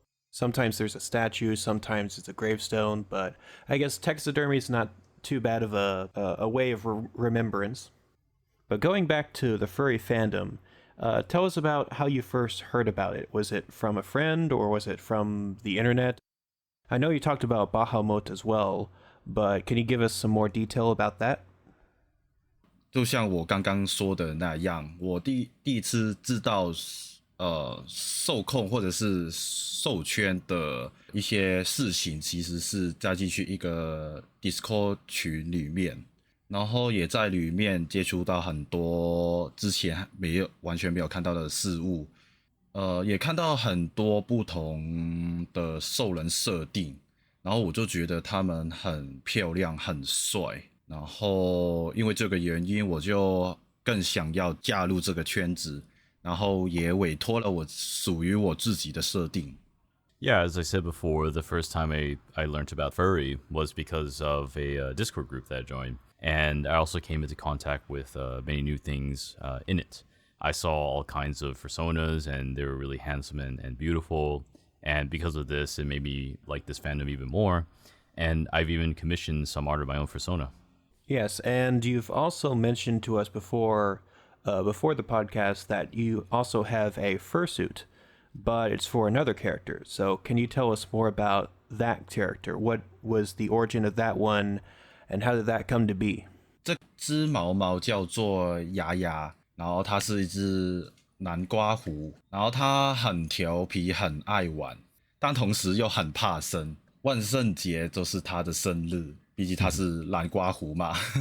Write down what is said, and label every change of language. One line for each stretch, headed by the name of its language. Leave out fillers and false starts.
English: Sometimes there's a statue, sometimes it's a gravestone, but I guess taxidermy is not too bad of a way of remembrance. But going back to the furry fandom, tell us about how you first heard about it. Was it from a friend, or was it from the internet? I know you talked about Bahamut as well, but can you give us some more detail about that?
Chinese: 就像我刚刚说的那样，我第一次知道受控或者是授权的一些事情，其实是加进去一个 Discord 群里面，然后也在里面接触到很多之前完全没有看到的事物，也看到很多不同的兽人设定，然后我就觉得他们很漂亮、很帅，然后因为这个原因，我就更想要加入这个圈子，然后也委托了我属于我自己的设定。
English: Yeah, as I said before, the first time I learned about furry was because of a Discord group that I joined. And I also came into contact with many new things in it. I saw all kinds of fursonas, and they were really handsome and beautiful. And because of this, it made me like this fandom even more. And I've even commissioned some art of my own fursona. Yes, and you've also mentioned to us before the podcast that you also have a fursuit, but it's for another character. So can you tell us more about that character? What was the origin of that one, and how did that come to be?
Chinese: 这只毛毛叫做牙牙，然后它是一只南瓜狐，然后它很调皮，很爱玩，但同时又很怕生。万圣节就是它的生日，毕竟它是南瓜狐嘛。